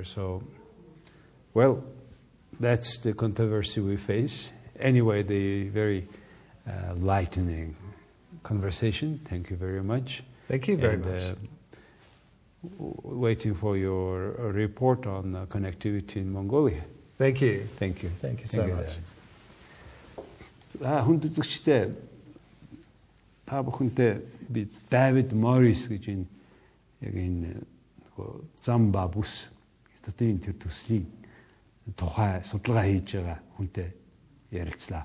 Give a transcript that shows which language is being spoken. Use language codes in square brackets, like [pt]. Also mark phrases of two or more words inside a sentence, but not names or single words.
[en] So, well, that's the controversy we face. Anyway, the very lightening conversation. Thank you very much. Thank you very much. Waiting for your report on connectivity in Mongolia. Thank you. Thank you. Thank you so much. [mn] Хүндэтгэгчтэй та бүхэнтэй би Давид Моррис гэж яг энэ зам ба бүс хятадын тэр төслийн тухай судалгаа хийж байгаа хүнтэй ярилцлаа.